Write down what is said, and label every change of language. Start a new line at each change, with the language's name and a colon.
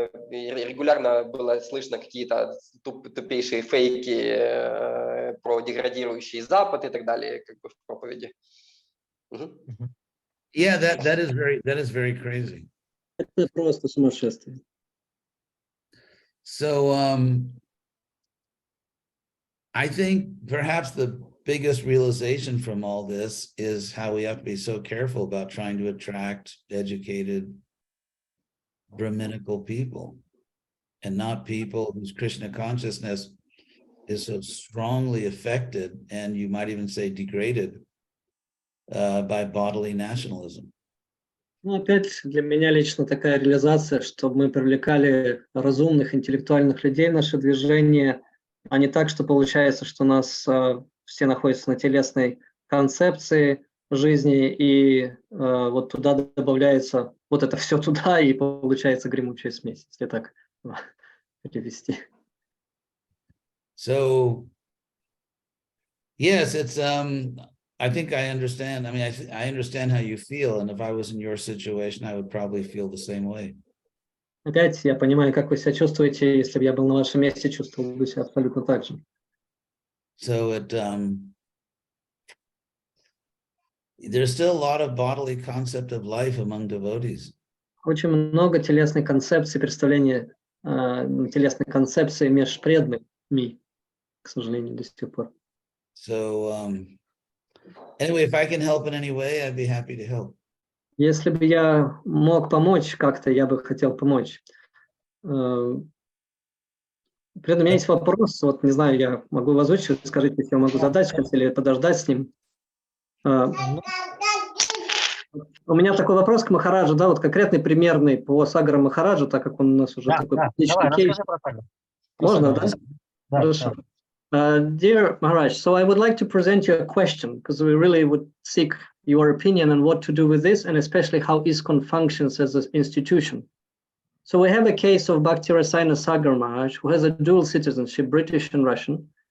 Russian: Регулярно было слышно какие-то тупейшие фейки про деградирующий Запад и так далее, как бы в проповеди.
English: Yeah, that is very crazy.
Russian: Это просто сумасшествие.
English: So I think perhaps the biggest realization from all this is how we have to be so careful about trying to attract educated Brahminical people and not people whose Krishna consciousness is so strongly affected, and you might even say degraded, by bodily nationalism.
Russian: Ну, опять для меня лично такая реализация, чтобы мы привлекали разумных, интеллектуальных людей в наше движение, а не так, что получается, что у нас все находятся на телесной концепции жизни, и вот туда добавляется вот это все туда, и получается гремучая смесь, если так перевести.
English: So, yes, it's I think I understand. I mean, I understand how you feel, and if I was in your situation, I would probably feel the same way.
Russian: Опять я понимаю, как вы себя чувствуете. Если бы я был на вашем месте, чувствовал бы себя абсолютно так же.
English: So there's still a lot of bodily concept of life among devotees.
Russian: Очень много телесной концепции, представления телесной концепции меж преданными, к сожалению, до сих пор.
English: So anyway, if I can help in any way, I'd be happy to help.
Russian: Если бы я мог помочь как-то, я бы хотел помочь. При этом у меня есть вопрос, вот не знаю, я могу его озвучить, скажите, если я могу задать, или подождать с ним. У меня такой вопрос к Махараджу, да, вот конкретный, примерный по Сагара Махараджу, так как он у нас уже такой публичный кейс. Можно, да? Хорошо.
English: Dear Maharaj, so I would like to present you a question, because we really would seek your opinion on what to do with this, and especially how ISKCON functions as an institution. So we have a case of Bhakti Rasayana Sagar Maharaj, who has a dual citizenship, British and Russian.